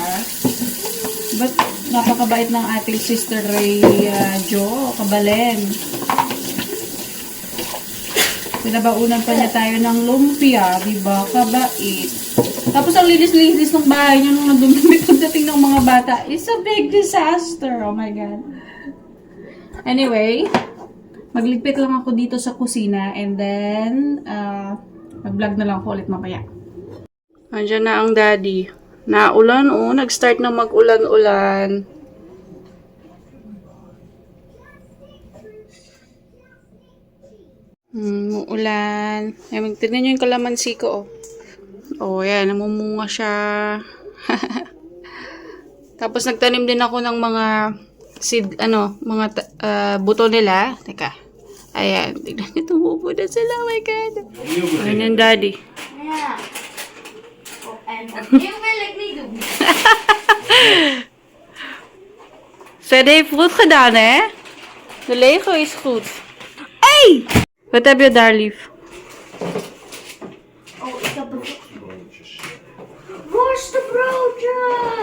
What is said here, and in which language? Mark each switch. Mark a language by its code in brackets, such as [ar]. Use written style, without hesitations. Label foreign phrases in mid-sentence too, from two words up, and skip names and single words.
[tl] But napakabait ng ating Sister Ray Jo Kabalen. Pinabaunan pa niya tayo ng lumpia. Diba? Kabait. Tapos ang linis-linis ng bahay niya nung nandumimik pagdating ng mga bata. [en] It's a big disaster. Oh my God. Anyway, [tl] magligpit lang ako dito sa kusina and then mag-vlog na lang ako ulit mamaya. Andiyan na ang daddy. Naulan, oh. Nag-start na mag-ulan-ulan. Ulan. Tignan nyo yung kalamansi ko, oh. Oh, yan. Namumunga siya. Tapos nagtanim din ako ng mga seed, mga buto nila. Teka. Ayan. Tignan nyo, tumubo na sila. [en] Oh my God. [tl] Ayan yung daddy. [nl] Ja. En opnieuw wil ik niet doen. Zij heeft goed gedaan, hè? De Lego is goed. Hey! Wat heb je daar, lief? Oh, ik heb een... Worstenbroodjes!